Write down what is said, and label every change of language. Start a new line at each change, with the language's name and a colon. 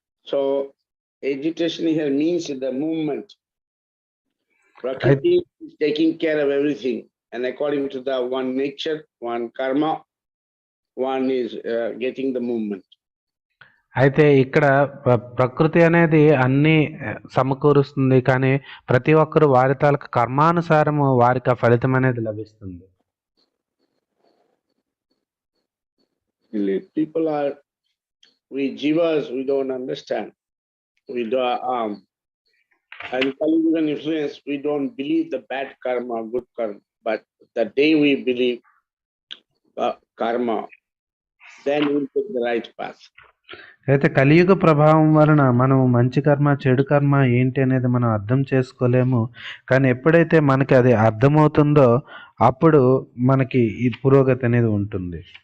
English: So agitation here means the movement. Prakriti is taking care of everything, and according to the one nature, one karma, one is getting the movement.
Telugu: అయితే ఇక్కడ ప్రకృతి అనేది అన్ని సమకూరుస్తుంది, కానీ ప్రతి ఒక్కరు వారి తాలూకా కర్మానుసారము వారికి ఆ ఫలితం అనేది లభిస్తుంది.
English: People are, we jivas, we don't understand. We do and Kaliugan influence, we don't believe the bad karma, good karma. But the day we believe karma, then we'll take the right path.
Telugu: అయితే కలియుగ ప్రభావం వలన మనం మంచి కర్మ, చెడు కర్మ ఏంటి అనేది మనం అర్థం చేసుకోలేము. కానీ ఎప్పుడైతే మనకి అది అర్థమవుతుందో అప్పుడు మనకి ఈ పురోగతి అనేది ఉంటుంది.